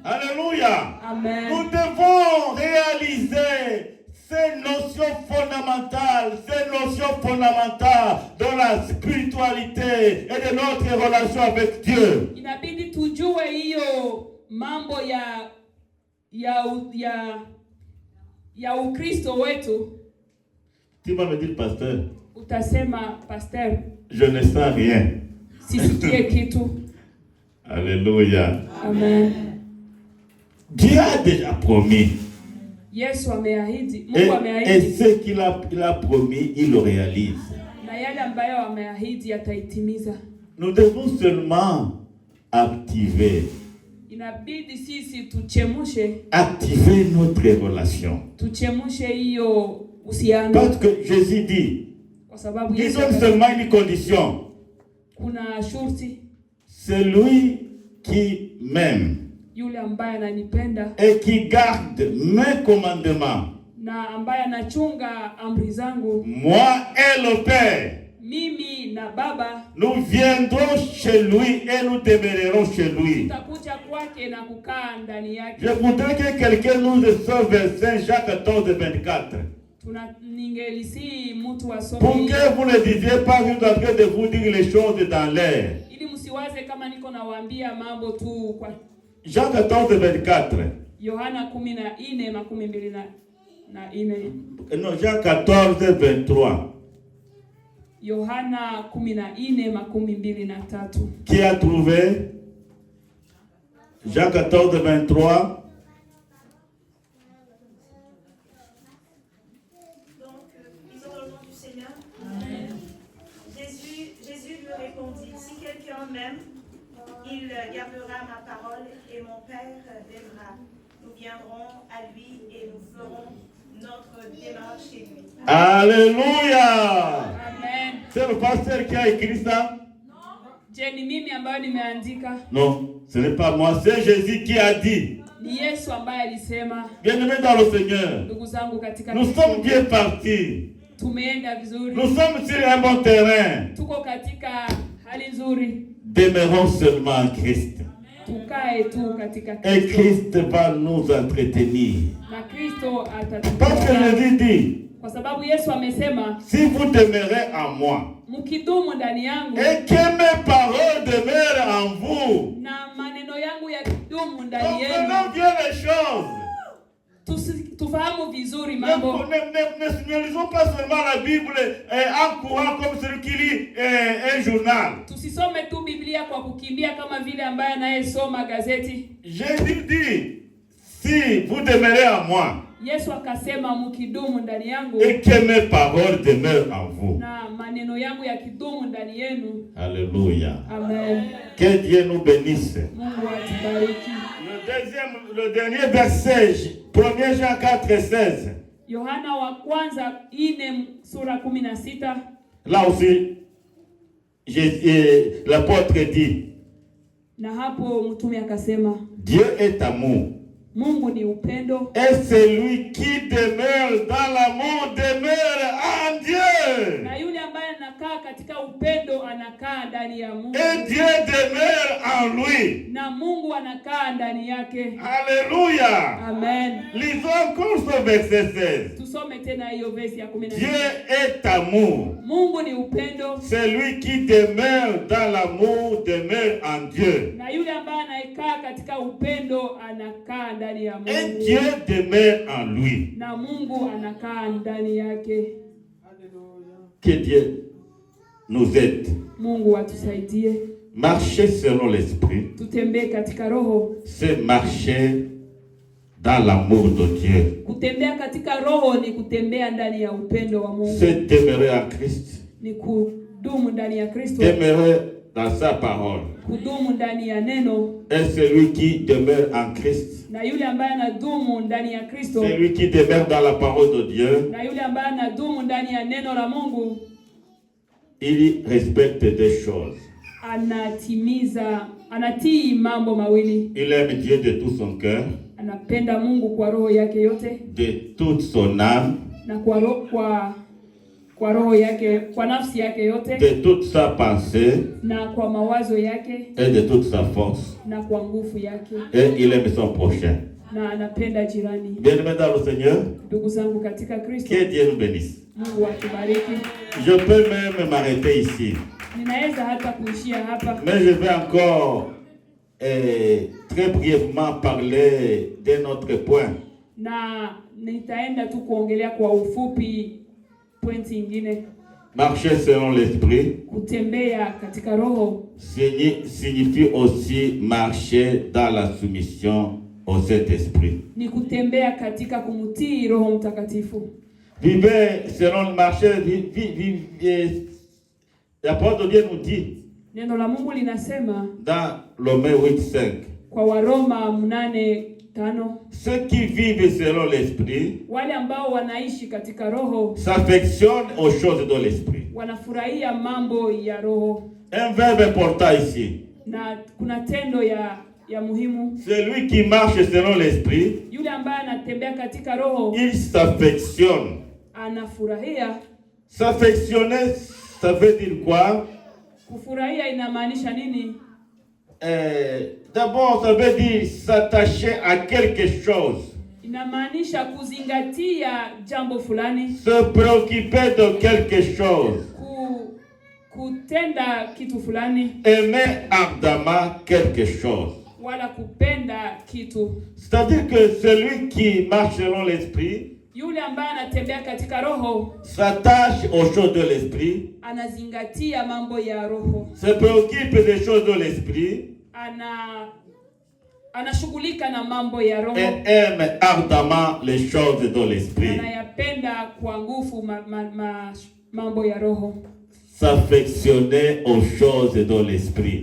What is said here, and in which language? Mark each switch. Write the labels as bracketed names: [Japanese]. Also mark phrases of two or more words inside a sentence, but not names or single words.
[French] Alléluia. Amen. Nous devons réaliser ces notions fondamentales dans la spiritualité et de notre relation avec Dieu. [Swahili] Inabidi tujue hiyo mambo ya Ukristo wetu. [French] Tu vas me dire, pasteur, [Swahili] Utasema, pasteur, [French] je ne sens rien. [Swahili] sisikie kitu. [French] Alléluia. Amen. Dieu a déjà promis. [Swahili] Yesu ameahidi, Mungu [French] Et [Swahili] ameahidi. [French] ce qu'il a promis, il le réalise. [Swahili] Na yale ambayo ameahidi ataitimiza. [French] Nous devons seulement activer [Swahili] Inabidi sisi [French] activer notre relation. [Swahili] tuchemushe hiyo uhusiano. [French] Parce que Jésus dit, [Swahili] Kwa sababu [French] ils [Swahili] Yesu [French] ont seulement une condition. [Swahili] kuna shurti, [French] Celui qui m'aime [Swahili] yule ambaye ananipenda [French] et qui garde mes commandements, [Swahili] na ambaye anachunga amri zangu, [French] moi et le Père, [Swahili] mimi na Baba [French] nous viendrons chez lui et nous demeurerons chez lui. [Swahili] tutakuja kwake na kukaa ndani yake. [French] Je voudrais que quelqu'un nous sorte verset Jacques 14, 24. [Swahili] Ningelisi mtu [French] Pour [Swahili] asome [French] que vous ne disiez pas que je suis en train de vous dire les choses dans l'air. [Swahili] ili msiwaze kama niko nawaambia mambo tu kwa [French] Jacques 14, 24. [Swahili] Yohana 14:24. [French] Non, Jacques 14, 23. [Swahili] Yohana 14:23. [French] Qui a trouvé? Jacques 14, 23. Donc, lisons dans le nom du Seigneur. Jésus lui répondit, si quelqu'un m'aime, il gardera ma parole et mon Père l'aimera. Nous viendrons à lui et nous ferons notre démarche chez lui. Alléluia. Amen. C'est le pasteur qui a écrit ça? Je, [Swahili] ni mimi ambayo nimeandika? [French] Non, ce n'est pas moi, c'est Jésus qui a dit. [Swahili] Ni Yesu ambaye alisema. [French] Bien-aimés dans le Seigneur, [Swahili] Ndugu zangu katika [French] nous sommes bien partis. [Swahili] tumeenda vizuri. [French] Nous sommes sur un bon terrain. [Swahili] Tuko katika hali nzuri. [French] Demeurons seulement en Christ. [Swahili] Tukae tu katika [French] Et [Swahili] Kristo. [French] Christ va nous entretenir. [Swahili] Na Kristo [French] Parce que [Swahili] atatutunza. [French] Jésus dit, [Swahili] Kwa sababu Yesu amesema, [French] si vous demeurez en moi, [Swahili] mkidumu ndani yangu [French] et que mes paroles demeurent en vous, [Swahili] na maneno yangu yakidumu ndani [French] comprenons [Swahili] yenu. [French] bien les choses. [Swahili] Tufahamu vizuri [French] Ne [Swahili] mambo. [French] lisons pas seulement la Bible en courant comme celui qui lit un journal. [Swahili] Tusisome tu Biblia kwa kukimbia kama vile ambaye anayesoma gazeti. [French] Jésus dit, si vous demeurez en moi, [Swahili] Yesu akasema mkidumu ndani yangu [French] et que mes paroles demeurent en vous. [Swahili] na maneno yangu yakidumu ndani yenu. [French] Alléluia. Amen. Que Dieu nous bénisse. [Swahili] Mungu atubariki. [French] Le dernier verset, 1 Jean 4, 16. [Swahili] Yohana wa kwanza 4 sura 16. [French] Là aussi, l'apôtre dit, [Swahili] Na hapo mtume akasema, [French] Dieu est amour. [Swahili] Mungu ni upendo. [French] Et celui qui demeure dans l'amour demeure en Dieu. [Swahili] Na yule ambaye anakaa katika upendo anakaa ndani ya Mungu. [French] Et Dieu demeure en lui. [Swahili] Na Mungu anakaa ndani yake. [French] Alléluia. Amen. Lisons encore ce verset 16. [Swahili] Tusome tena hiyo verse ya 16. [French] Dieu est amour. [Swahili] Mungu ni upendo. [French] Celui qui demeure dans l'amour demeure en Dieu. [Swahili] Na yule ambaye anakaa katika upendo anakaa ndani ya [French] Et [Swahili] Mungu. [French] Dieu demeure en lui. [Swahili] Na Mungu anakaa ndani yake. [French] Que Dieu nous aide. [Swahili] Mungu atusaidie. [French] Marcher selon l'esprit, [Swahili] Tutembee katika roho. [French] c'est marcher dans l'amour de Dieu. [Swahili] Kutembea katika roho ni kutembea ndani ya upendo wa Mungu. [French] C'est demeurer en Christ. [Swahili] Ni kudumu ndani ya Kristo. [French] Demeurer dans sa parole. [Swahili] Kudumu ndani ya neno. [French] Et celui qui demeure en Christ, [Swahili] Na yule ambaye anadumu ndani ya Kristo. [French] celui qui demeure dans la parole de Dieu, [Swahili] Na yule ambaye anadumu ndani ya neno la Mungu. [French] il respecte des choses. [Swahili] Anatii mambo mawili. [French] Il aime Dieu de tout son cœur, [Swahili] Anapenda Mungu kwa roho yake yote [French] de toute son âme, [Swahili] na kwa roho yake, kwa nafsi yake yote, [French] de toute sa pensée [Swahili] na kwa mawazo yake, [French] et de toute sa force. [Swahili] na kwa nguvu yake, [French] Et il aime son prochain. [Swahili] na anapenda jirani. [French] Bien-aimés dans le Seigneur, [Swahili] Ndugu zangu katika Kristo, [French] que Dieu nous bénisse. [Swahili] Mungu atubariki. [French] Je peux même m'arrêter ici. [Swahili] Ninaweza hata kuishia hapa, [French] Mais je vais encore très brièvement parler d'un autre point. [Swahili] na nitaenda tu kuongelea kwa ufupi pointi nyingine. [French] Marcher selon l'esprit [Swahili] Kutembea katika roho [French] signifie aussi marcher dans la soumission au Saint-Esprit. [Swahili] ni kutembea katika kumtii Roho Mtakatifu. [French] Vivez selon le marché, la parole de Dieu nous dit [Swahili] Neno la Mungu linasema [French] dans Romains 8:5, [Swahili] kwa Waroma 8:5, [French] ceux qui vivent selon l'esprit [Swahili] wale ambao wanaishi katika roho [French] s'affectionnent aux choses de l'esprit. [Swahili] wanafurahia mambo ya roho. [French] Un verbe important ici. [Swahili] Na kuna tendo ya muhimu. [French] Celui qui marche selon l'esprit, [Swahili] Yule ambaye anatembea katika roho, [French] il s'affectionne. [Swahili] anafurahia. [French] S'affectionner, ça veut dire quoi? [Swahili] Kufurahia inamaanisha nini? [French] D'abord, ça veut dire s'attacher à quelque chose. [Swahili] Inamaanisha kuzingatia jambo fulani, [French] Se préoccuper de quelque chose. [Swahili] Kutenda kitu fulani, [French] Aimer ardemment quelque chose. [Swahili] wala kupenda kitu. [French] C'est-à-dire que celui qui marche selon l'esprit [Swahili] Yule ambaye anatembea katika roho [French] s'attache aux choses de l'esprit, [Swahili] anazingatia mambo ya roho, [French] se préoccupe des choses de l'esprit [Swahili] anashughulika na mambo ya roho, [French] et aime ardemment les choses de l'esprit. [Swahili] anayapenda kwa nguvu mambo ya roho. [French] S'affectionner aux choses de l'esprit.